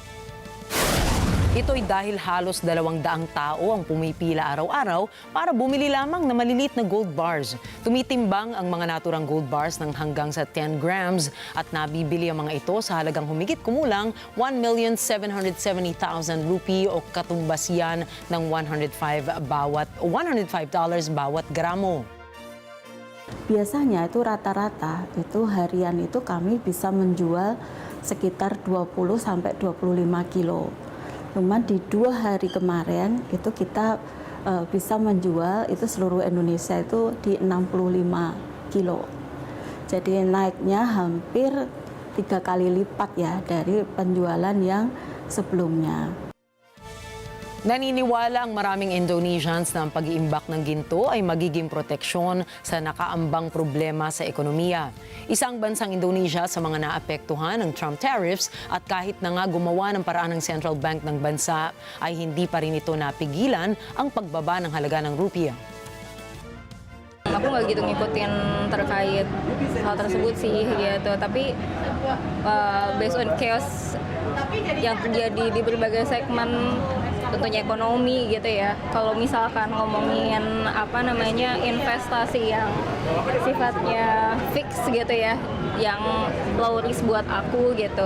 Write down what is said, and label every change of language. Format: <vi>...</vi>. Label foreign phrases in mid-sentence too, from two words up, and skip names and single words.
<tl>Ito'y dahil halos 200 tao ang pumipila araw-araw para bumili lamang ng maliliit na</tl> <en>gold bars.</en> <tl>Tumitimbang ang mga naturang</tl> <en>gold bars</en> <tl>ng hanggang sa 10 grams at nabibili ang mga ito sa halagang humigit kumulang 1,770,000 rupee o katumbas yan ng $105 bawat gramo.</tl> <id>Biasanya itu rata-rata itu harian itu kami bisa menjual sekitar 20 sampai 25 kilo. Cuman di 2 hari kemarin itu kita bisa menjual itu seluruh Indonesia itu di 65 kilo. Jadi naiknya hampir 3 kali lipat ya dari penjualan yang sebelumnya.</id> <tl>Naniniwala ang maraming Indonesians na ang pag-iimbak ng ginto ay magiging proteksyon sa nakaambang problema sa ekonomiya. Isang bansang Indonesia sa mga naapektuhan ng Trump tariffs at kahit na nga gumawa ng paraan ng</tl> <en>Central Bank</en> <tl>ng bansa ay hindi pa rin ito napigilan ang pagbaba ng halaga ng rupiah.</tl> <id>Aku nggak gitu ngikutin terkait hal tersebut sih gitu, tapi</id> <en>based on chaos</en> <id>yang terjadi di berbagai segmen tentunya ekonomi gitu ya. Kalau misalkan ngomongin investasi yang sifatnya fix gitu ya, yang</id> <en>low risk</en> <id>buat aku gitu.</id>